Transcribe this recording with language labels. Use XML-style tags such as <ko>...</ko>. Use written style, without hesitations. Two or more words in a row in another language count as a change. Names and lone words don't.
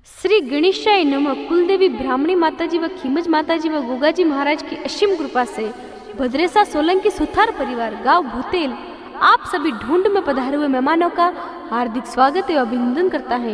<hi>श्री गणेशाय नमः। कुलदेवी ब्राह्मणी माताजी व खीमज माताजी व गोगाजी महाराज की असीम कृपा से भद्रेसा सोलंकी सुथार परिवार गांव भूतेल आप सभी ढूंढ में पधारे हुए मेहमानों का हार्दिक स्वागत एवं अभिनंदन करता है।</hi>